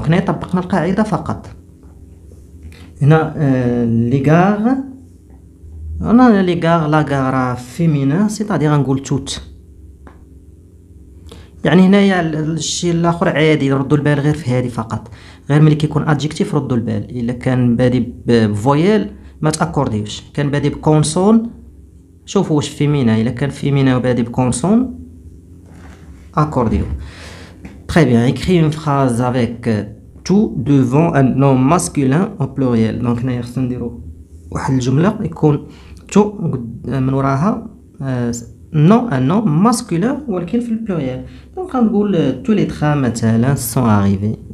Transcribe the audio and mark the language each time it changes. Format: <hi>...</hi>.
<ar>Donc هنا طبقنا القاعده فقط. هنا لي غار انا لي غار لا غار فيمينا c'est-à-dire غنقول توت يعني هنايا الشيء الاخر عادي ردوا البال غير في هذه فقط غير ملي كيكون ادجكتيف ردوا البال الا كان بادي بفويال ما تاكورديوش كان بادي بكونسون شوفوا واش فيمينا الا كان فيمينا وبادي بكونسون اكورديو.</ar> <fr>Très bien, écris une phrase avec tout devant un nom masculin au pluriel.</fr> <ar>Donc, هنا خصنا نديرو واحد الجملة يكون tout من وراها non un nom masculin ولكن في البلوريال.</ar> <fr>Donc غنقول tous les trains مثلا sont arrivés.</fr>